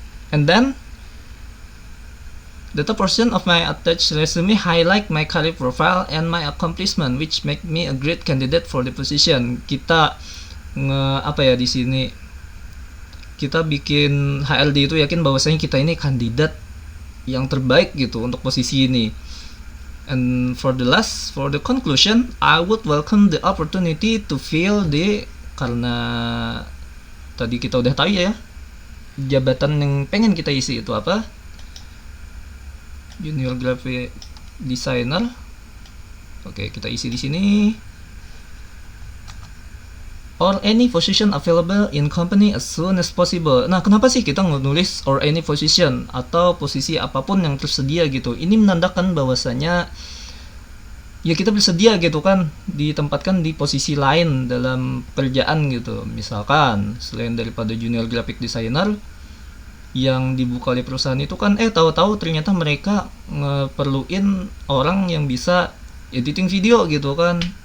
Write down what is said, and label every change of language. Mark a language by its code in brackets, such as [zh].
[en] And then the top portion of my attached resume highlight my career profile and my accomplishment which make me a great candidate for the position. [id] Kita di sini kita bikin HRD itu yakin bahwasanya kita ini kandidat yang terbaik gitu untuk posisi ini. [en] And for the conclusion, I would welcome the opportunity to fill [id] karena tadi kita udah tahu ya, jabatan yang pengen kita isi itu apa? Junior graphic designer. Oke, kita isi di sini. [en] Or any position available in company as soon as possible. [id] Nah, kenapa sih kita nulis [en] or any position [id] atau posisi apapun yang tersedia gitu? Ini menandakan bahwasanya ya kita bersedia gitu kan ditempatkan di posisi lain dalam pekerjaan gitu. Misalkan selain daripada junior graphic designer yang dibuka oleh perusahaan itu kan tahu-tahu ternyata mereka ngeperluin orang yang bisa editing video gitu kan.